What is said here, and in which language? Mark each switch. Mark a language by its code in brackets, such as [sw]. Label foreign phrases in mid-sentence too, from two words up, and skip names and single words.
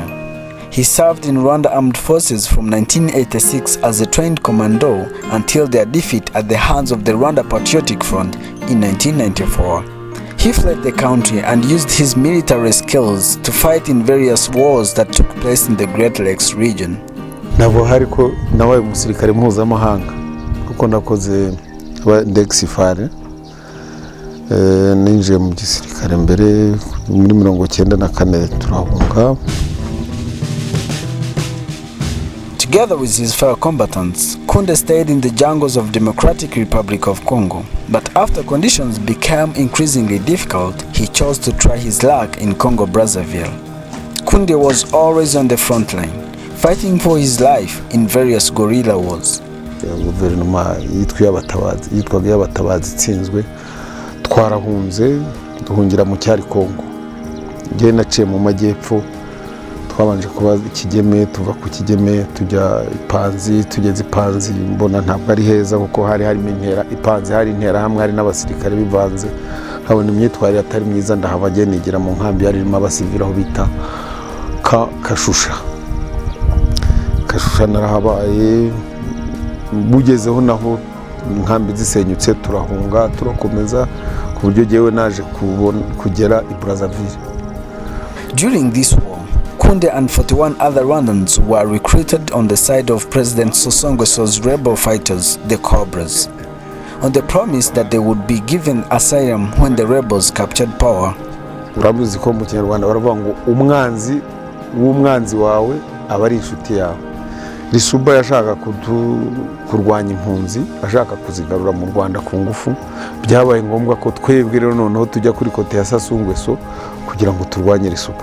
[en] He served in Rwanda Armed Forces from 1986 as a trained commando until their defeat at the hands of the Rwanda Patriotic Front in 1994. He fled the country and used his military skills to fight in various wars that took place in the Great Lakes region. [rw] Nabo hariko nabaye umusirikare mpuzamahanga kuko nakoze exile ninjiye mu gisirikare mbere muri 1994 turahunga. [en] Together with his fellow combatants, Kunde stayed in the jungles of Democratic Republic of Congo. But after conditions became increasingly difficult, he chose to try his luck in Congo Brazzaville. Kunde was always on the front line, fighting for his life in various guerrilla wars. [rw] Guverinoma yitwaga y'abatabazi itsinzwe twarahunze duhungira mu cyari Congo. Ngiye naciye mu majyepfo twabanje kuba ikigeme tuva ku kigeme tujya Ipanzi tugeze Ipanzi mbona ntabwo ari heza kuko hari intera Ipanzi hari intera hamwe hari n'abasirikare bivanze habona imyitwarire atari myiza ndahava nigira mu nkambi yarimo abasivira aho bita Kashusha narahabaye bugezeho naho nkambi zisenyutse turahunga turakomeza ku buryo jewe naje kugera I Brazzaville. [en] During this war, Kunde and 41 other Rwandans were recruited on the side of President Sasou Nguesso's rebel fighters, the Cobras, on the promise that they would be given asylum when the rebels captured power. [rw] Uramuzi ko mu Kinyarwanda baravuga ngo umwanzi w'umwanzi wawe aba ari inshuti yawe. Risuba yashaka kurwanya impunzi, ashaka kuzigarura mu Rwanda ku ngufu. Byabaye ngombwa ko twebwe rero noneho tujya kuri kote ya Sasou Nguesso kugira ngo turwanye Risuba.